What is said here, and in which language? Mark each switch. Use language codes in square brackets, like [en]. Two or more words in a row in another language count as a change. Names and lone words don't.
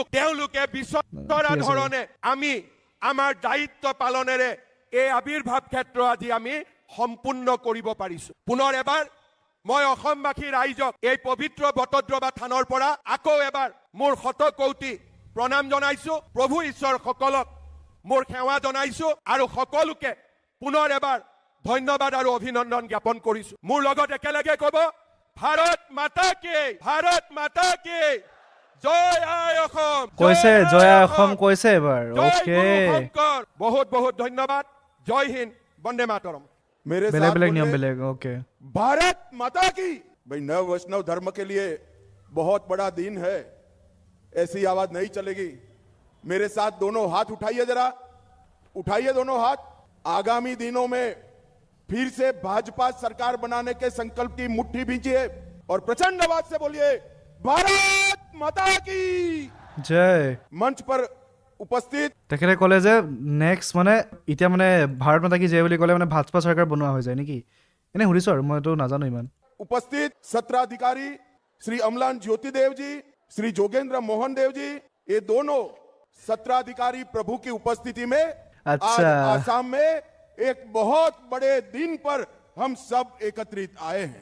[as] তেওঁলোকে বিচৰা ধৰণে আমি আমাৰ দায়িত্ব পালনেৰে এই আবিৰ্ভাৱ ক্ষেত্ৰ আজি আমি সম্পূৰ্ণ কৰিব পাৰিছো পুনৰ এবাৰ মই অসমবাসী ৰাইজক এই পবিত্ৰ বটদ্ৰৱা থানৰ পৰা আকৌ এবাৰ মোৰ শতকৌটি প্ৰণাম জনাইছো প্ৰভু ঈশ্বৰ সকলক মোৰ সেৱা জনাইছো আৰু সকলোকে পুনৰ এবাৰ ধন্যবাদ আৰু অভিনন্দন জ্ঞাপন কৰিছো। মোৰ লগত একেলগে ক'ব, [hi] भारत माता की, भारत माता की, [as] জয় আই অসম, কৈছে জয় আই অসম কৈছে এবাৰ। জয় ওকে, গুৰু শংকৰ। বহুত বহুত ধন্যবাদ। [hi] जय हिन्द, [sa] वन्दे मातरम्। [hi] मेरे [as] বেলেগ [hi] साथ [as] বেলেগ নিয়ম [hi] बोलिए, [as] বেলেগ। ओके, [hi] भारत माता की। भाई नव वैष्णव धर्म के लिए बहुत बड़ा दिन है, ऐसी आवाज नहीं चलेगी। मेरे साथ दोनों हाथ उठाइए, जरा उठाइए दोनों हाथ। आगामी दिनों में फिर से भाजपा सरकार बनाने के संकल्प की मुट्ठी भींचिए और प्रचंड आवाज से बोलिए, भारत माता की। [as] জয়। [hi] मंच पर उपस्थित [as] তেখেতে ক'লে যে নেক্সট মানে এতিয়া মানে [hi] भारत माता की जय [as] বুলি ক'লে মানে ভাজপা চৰকাৰ বনোৱা হৈ যায় নেকি? এনে সুধিছোঁ আৰু, মইতো নাজানো ইমান। [hi] उपस्थित सत्राधिकारी श्री अमलान ज्योति देव जी, श्री जोगेंद्र मोहन देव जी, ये दोनों सत्राधिकारी प्रभु की उपस्थिति में आज अच्छा। आसाम में एक बहुत बड़े दिन पर हम सब एकत्रित आए हैं।